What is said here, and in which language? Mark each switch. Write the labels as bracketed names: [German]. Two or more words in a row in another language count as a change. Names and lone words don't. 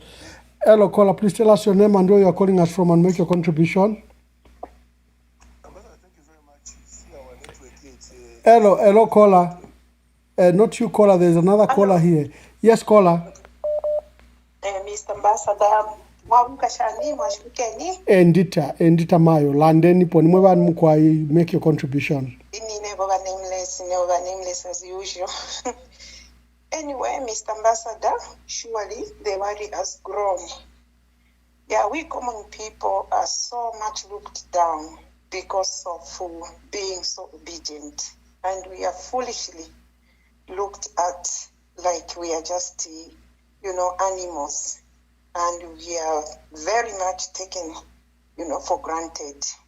[English] Hello, caller. Please tell us your name and where you are calling us from, and make your contribution. Thank you very much. Hello, caller. Not you, caller. There's another caller here. Yes, caller. Mr. Ambassador, [Bemba] mwamukashani mwashukeni. Endita mayo. Landeni poni mwe banu mukwai, [English] make your contribution. Never nameless as usual. Anyway, Mr. Ambassador, surely the worry has grown. Yeah, we common people are so much looked down because of being so obedient, and we are foolishly looked at like we are just, animals, and we are very much taken, for granted.